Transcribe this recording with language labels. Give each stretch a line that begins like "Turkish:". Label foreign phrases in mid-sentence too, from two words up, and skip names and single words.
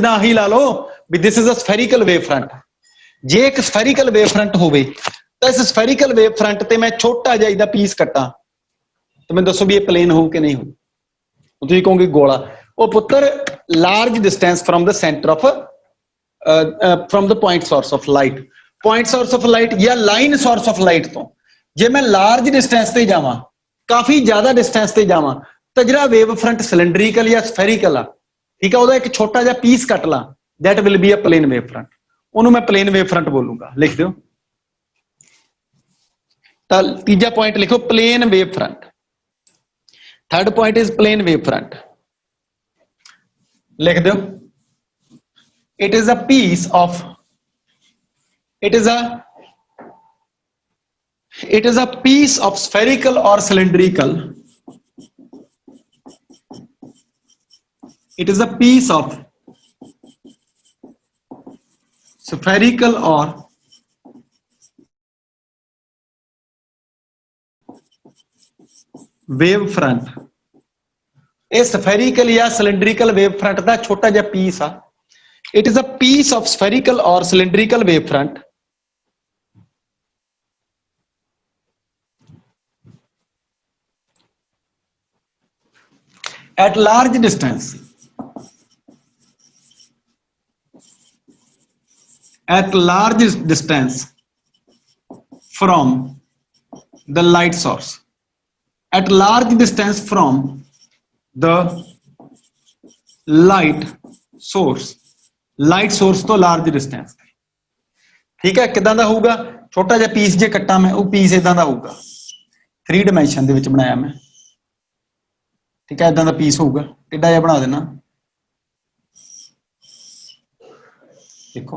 Punjabi: ਜਿੱਦਾਂ ਆਹੀ ਲਾ ਲਓ ਵੀ
English: this is a spherical wave front.
Punjabi: ਜੇ ਇੱਕ
English: spherical wave front
Punjabi: ਹੋਵੇ ਤਾਂ ਇਸ
English: spherical wave front
Punjabi: ਤੇ ਮੈਂ ਛੋਟਾ ਜਿਹਾ ਇਹਦਾ ਪੀਸ ਕੱਟਾਂ ਤਾਂ ਮੈਨੂੰ ਦੱਸੋ ਵੀ ਇਹ ਪਲੇਨ ਹੋਊ ਕਿ ਨਹੀਂ ਹੋਊ? ਤੁਸੀਂ ਕਹੋਗੇ ਗੋਲਾ। ਉਹ ਪੁੱਤਰ
English: large distance from the center of from the point source of light, point source of light
Punjabi: ਜਾਂ
English: line source of light
Punjabi: ਤੋਂ ਜੇ ਮੈਂ
English: large distance
Punjabi: ਤੇ ਜਾਵਾਂ, ਕਾਫੀ ਜ਼ਿਆਦਾ ਡਿਸਟੈਂਸ ਤੇ ਜਾਵਾਂ, ਤਾਂ ਜਿਹੜਾ
English: wave front
Punjabi: ਸਿਲੰਡਰੀਕਲ ਜਾਂ ਸਫੈਰੀਕਲ ਆ, ਠੀਕ ਆ, ਉਹਦਾ ਇੱਕ ਛੋਟਾ ਜਿਹਾ ਪੀਸ ਕੱਟ ਲਾਂ,
English: that will be a plane wave front।
Punjabi: ਉਹਨੂੰ ਮੈਂ
English: plane wave front
Punjabi: ਬੋਲੂੰਗਾ। ਲਿਖ ਦਿਓ। ਤਾਂ ਤੀਜਾ ਪੁਆਇੰਟ ਲਿਖੋ
English: plane wave front. third point is plane wave front. ਲਿਖ ਦਿਓ। It is a piece of, it is a piece of spherical or cylindrical, it is a piece of spherical or wave front।
Punjabi: ਇਹ spherical ਜਾਂ
English: cylindrical wave front
Punjabi: ਦਾ ਛੋਟਾ ਜਿਹਾ ਪੀਸ ਆ।
English: It is a piece of spherical or cylindrical wavefront at large distance, at large distance from the light source, at large distance from the light source, light source
Punjabi: ਤੋਂ
English: large distance.
Punjabi: ਠੀਕ ਹੈ, ਕਿਦਾਂ ਦਾ ਹੋਊਗਾ? ਛੋਟਾ ਜਿਹਾ ਪੀਸ ਜੇ ਕੱਟਾਂ ਮੈਂ, ਉਹ ਪੀਸ ਇਦਾਂ ਦਾ ਹੋਊਗਾ। 3 ਡਾਇਮੈਂਸ਼ਨ ਦੇ ਵਿੱਚ ਬਣਾਇਆ ਮੈਂ। ਠੀਕ ਹੈ, ਇਦਾਂ ਦਾ ਪੀਸ ਹੋਊਗਾ। ਟੇਢਾ ਜਿਹਾ ਬਣਾ ਦੇਣਾ, ਦੇਖੋ।